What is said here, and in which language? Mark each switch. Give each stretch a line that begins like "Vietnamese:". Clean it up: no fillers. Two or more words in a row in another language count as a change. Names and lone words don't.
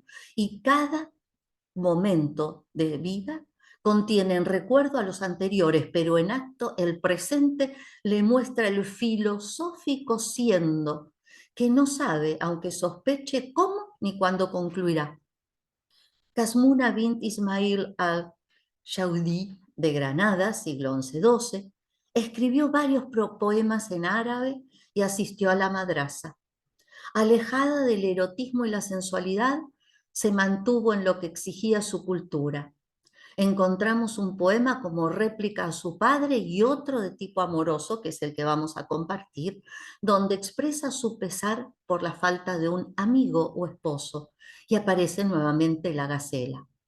Spanish: Y cada momento de vida contiene en recuerdo a los anteriores, pero en acto el presente le muestra el filosófico siendo, que no sabe, aunque sospeche cómo ni cuándo concluirá. Casmuna bint Ismail al-Shaudi de Granada, siglo XI-XII, escribió varios poemas en árabe y asistió a la madrasa. Alejada del erotismo y la sensualidad, se mantuvo en lo que exigía su cultura. Encontramos un poema como réplica a su padre y otro de tipo amoroso, que es el que vamos a compartir, donde expresa su pesar por la falta de un amigo o esposo, y aparece nuevamente la gacela.